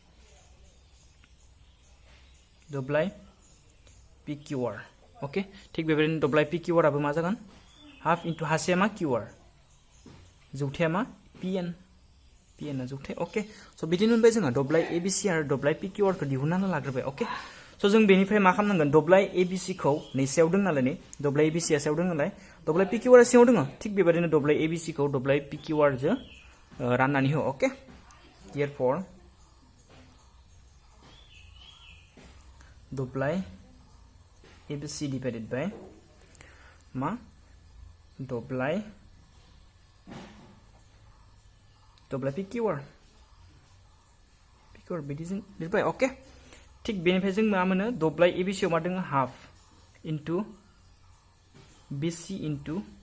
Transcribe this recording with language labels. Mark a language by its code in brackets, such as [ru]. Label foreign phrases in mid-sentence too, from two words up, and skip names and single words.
[brx] दब्लाय PQR ओके थिक बेबादिनो दब्लाय PQR आबो मा जागोन [en] half into [brx] हासेया मा QR जौथाया मा PN आ जौथाय ओके स बिदिनो मोनबाय जोंहा दब्लाय ABC आरो दब्लाय PQR खौ दिहुननानै लाग्रोबाय ओके स जों बेनिफ्राय मा खालामनांगोन दब्लाय ABC खौ नैसेयाव दों नालाय नै दब्लाय ABC आ सायाव दों नालाय दब्लाय PQR आ सिङाव दङ थिक बेबादिनो दब्लाय ABC खौ दब्लाय PQR जों राननानै हो ओके therefore दब्लाय ABC [en] divided by [brx] मा दब्लाय PQR बिदिजों लिरबाय ओके थिक बेनिफ्राय जों मा मोनो दब्लाय ABC आव मा दङ [en] half into BC into